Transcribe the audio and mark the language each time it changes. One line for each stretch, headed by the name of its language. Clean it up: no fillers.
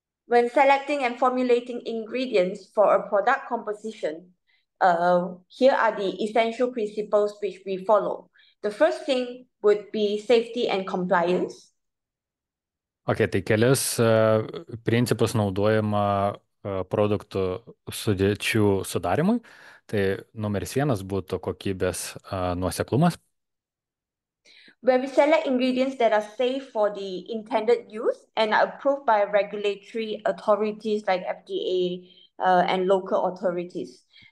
English: When selecting and formulating ingredients for a product composition, here are the essential principles which we follow. The first thing would be safety and compliance.
Lithuanian: Okay, tai kelis principus naudojama produktų sudėčių sudarimui. Tai numeris 1 būtų kokybės nuoseklumas.
English: Where we select ingredients that are safe for the intended use and are approved by regulatory authorities like FDA and local authorities.